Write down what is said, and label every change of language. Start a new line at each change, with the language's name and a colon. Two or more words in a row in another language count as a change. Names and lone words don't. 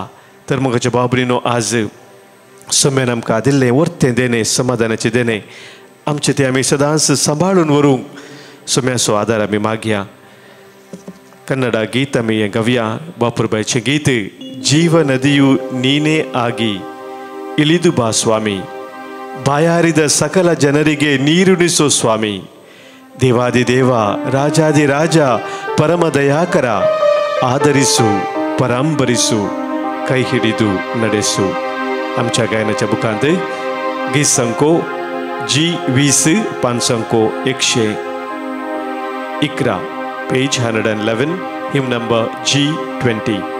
Konkani: तर मोगाच्या भाव भयणीनो, आज सोम्यान आमकां दिल्लें वर्तें देणें, समाधानाचें देणें, आमचें तें आमी सदांच सांबाळून व्हरूंक सोम्याचो आदार आमी मागया. कन्नड गीत आमी हें गावया. बापूरबाईचें गीत,
Kannada: ಜೀವ ನದಿಯು ನೀನೇ ಆಗಿ ಇಳಿದು ಬಾ ಸ್ವಾಮಿ, ಬಾಯಾರಿದ ಸಕಲ ಜನರಿಗೆ ನೀರುಣಿಸೋ ಸ್ವಾಮಿ, ದೇವಾದಿದೇವ ರಾಜಾದಿರಾಜ ಪರಮ ದಯಾಕರ, ಆದರಿಸು ಪರಾಂಬರಿಸು ಕೈ ಹಿಡಿದು ನಡೆಸು.
Konkani: आमच्या गायनाच्या बुकांत गीत संको G20 पान संको 111, पेज 111,
English: hymn number
Konkani: G20.